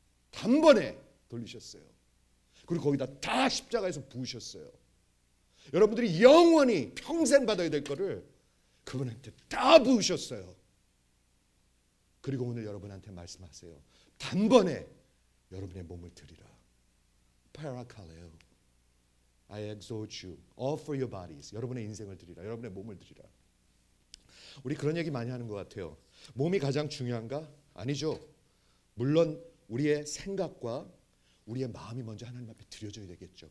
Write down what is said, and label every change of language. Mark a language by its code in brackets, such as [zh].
[ko] 단번에 돌리셨어요. 그리고 거기다 다 십자가에서 부으셨어요. 여러분들이 영원히 평생 받아야 될 거를 그분한테 다 부으셨어요. 그리고 오늘 여러분한테 말씀하세요. 단번에 여러분의 몸을 드리라. [en] 파라칼레오, I exhort you all for your bodies. [ko] 여러분의 인생을 드리라. 여러분의 몸을 드리라. 우리 그런 얘기 많이 하는 것 같아요. 몸이 가장 중요한가? 아니죠. 물론 우리의 생각과 우리의 마음이 먼저 하나님 앞에 드려져야 되겠죠.